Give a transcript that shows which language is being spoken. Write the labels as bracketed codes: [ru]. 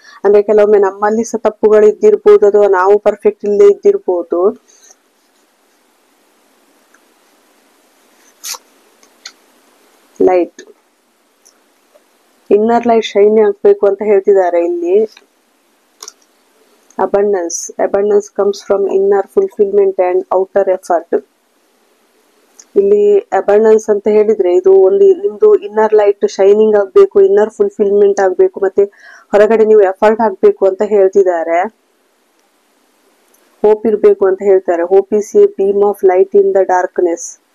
[kn] ಅಂದ್ರೆ ಕೆಲವೊಮ್ಮೆ ನಮ್ಮಲ್ಲಿ ಸಹ ತಪ್ಪುಗಳು ಇದ್ದಿರ್ಬೋದು, ಅಥವಾ ನಾವು ಪರ್ಫೆಕ್ಟ್ ಇಲ್ಲದೆ ಇದ್ದಿರ್ಬೋದು. ಲೈಟ್, ಇನ್ನರ್ ಲೈಟ್ ಶೈನ್ ಆಗ್ಬೇಕು ಅಂತ ಹೇಳ್ತಿದ್ದಾರೆ ಇಲ್ಲಿ. [en] abundance comes from inner fulfillment and outer effort. [kn] ಇಲ್ಲಿ ಅಬಂಡೆನ್ಸ್ ಅಂತ ಹೇಳಿದ್ರೆ ಇದು ಒಂದು ನಿಮ್ದು ಇನ್ನರ್ ಲೈಟ್ ಶೈನಿಂಗ್ ಆಗ್ಬೇಕು, ಇನ್ನರ್ ಫುಲ್ಫಿಲ್ಮೆಂಟ್ ಆಗ್ಬೇಕು, ಮತ್ತೆ ಹೊರಗಡೆ ನೀವು ಎಫರ್ಟ್ ಹಾಕ್ಬೇಕು ಅಂತ ಹೇಳ್ತಿದ್ದಾರೆ. ಹೋಪ್ ಇರ್ಬೇಕು ಅಂತ ಹೇಳ್ತಾರೆ. [en] Hope is a beam of light in the darkness.